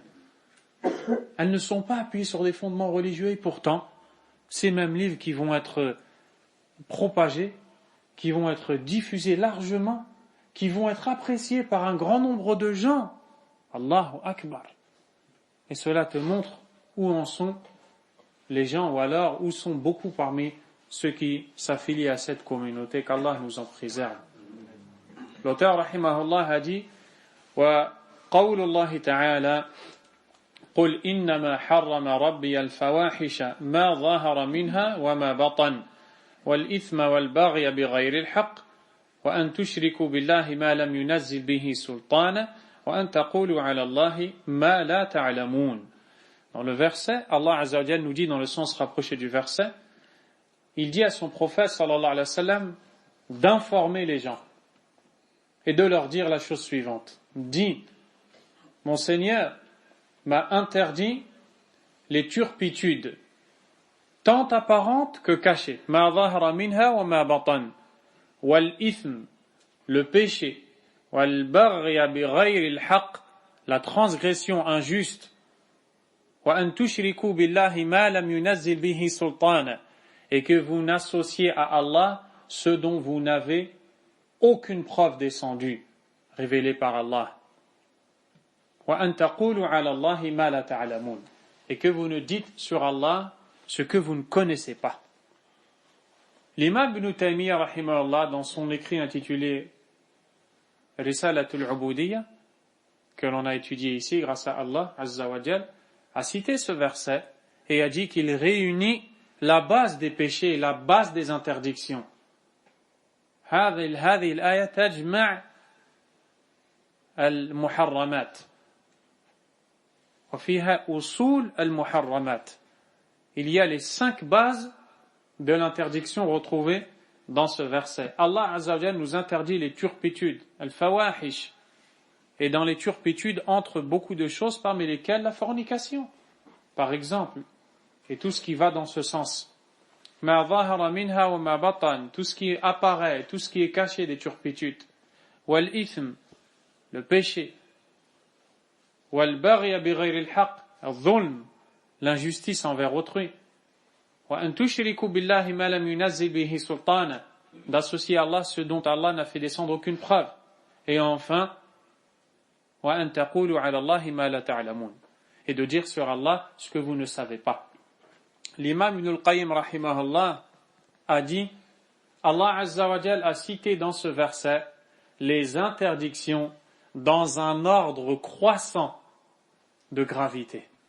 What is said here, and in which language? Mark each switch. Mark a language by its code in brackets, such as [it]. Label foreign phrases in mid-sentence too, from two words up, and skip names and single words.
[fr] Elles ne sont pas appuyées sur des fondements religieux et pourtant, ces mêmes livres qui vont être propagés, qui vont être diffusés largement, qui vont être appréciés par un grand nombre de gens. [ar] الله أكبر. [fr] Et cela te montre où en sont les gens, ou alors où sont beaucoup parmi ceux qui s'affilient à cette communauté, qu'Allah nous en préserve. L'auteur, rahimahullah, a dit [ar] وقول الله تعالى قل إنما حرم ربي الفواحش ما ظهر منها وما بطن والإثم والبغي بغير الحق وأن تشركوا بالله ما لم ينزل به سلطانا وأن تقولوا على الله ما لا تعلمون. [fr] Dans le verset, [ar] الله عز وجل [fr] nous dit dans le sens rapproché du verset, il dit à son prophète [ar] صلى الله عليه وسلم [fr] d'informer les gens et de leur dire la chose suivante. Dis, mon Seigneur m'a interdit les turpitudes, tant apparentes que cachées. [ar] ما ظهر منها وما بطن. والإثم, [fr] le péché. [ar] والبغي بغير الحق, [fr] la transgression injuste. [ar] وأن تشركوا بالله ما لم ينزل به سلطانا, [fr] et que vous n'associez à Allah ce dont vous n'avez aucune preuve descendue, révélée par Allah. [ar] وَأَن تَقُولُوا عَلَى اللَّهِ مَا لَا تَعْلَمُونَ, [fr] et que vous ne dites sur Allah ce que vous ne connaissez pas. L'imam Ibn Taymiyyah rahimahullah, dans son écrit intitulé Risalatul Ubudiyya, que l'on a étudié ici grâce à Allah [ar] عز وجل, [fr] a cité ce verset et a dit qu'il réunit la base des péchés et la base des interdictions. [ar] هذه الآية تجمع المحرمات وفيها أصول المحرمات. [fr] Il y a les 5 bases de l'interdiction retrouvées dans ce verset. [ar] الله عز وجل [fr] nous interdit les turpitudes, al-fawahish, et dans les turpitudes entre beaucoup de choses parmi lesquelles la fornication, par exemple, et tout ce qui va dans ce sens. [ar] ما ظهر منها وما بطن, [fr] tout ce qui apparaît, tout ce qui est caché des turpitudes. [ar] والإثم, [fr] le péché. [ar] والبغي بغير الحق، الظلم, [fr] l'injustice envers autrui. [ar] وأن تشركوا بالله ما لم ينزل به سلطانا, [fr] d'associer à Allah ce dont Allah n'a fait descendre aucune preuve. Et enfin, [ar] وأن تقولوا على الله ما لا تعلمون, [fr] et de dire sur Allah ce que vous ne savez pas. L'imam Ibn al-Qayyim rahimahullah a dit, Allah [ar] عز وجل [fr] a cité dans ce verset les interdictions dans un ordre croissant de gravité.